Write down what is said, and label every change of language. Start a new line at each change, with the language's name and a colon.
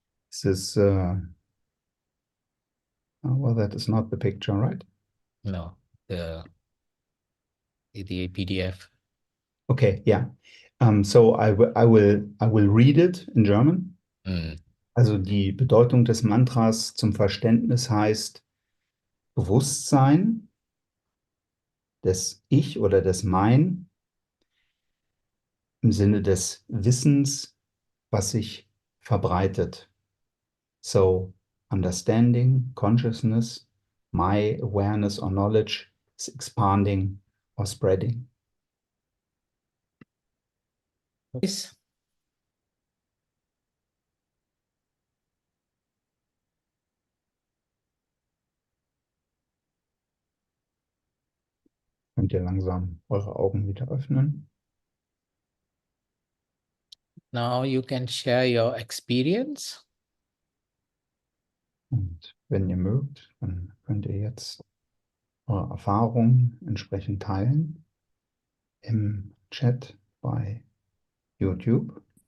English: This is, well, that is not the picture, right? No, the PDF. Okay, yeah. So I will read it in German. Mm.
German: Also die Bedeutung des Mantras zum Verständnis heißt Bewusstsein, des Ich oder des Mein im Sinne des Wissens, was sich verbreitet.
English: So, understanding, consciousness, my awareness or knowledge is expanding or spreading. Yes.
German: Könnt ihr langsam eure Augen wieder öffnen.
English: Now you can share your experience.
German: Und wenn ihr mögt, dann könnt ihr jetzt eure Erfahrungen entsprechend teilen im Chat bei YouTube.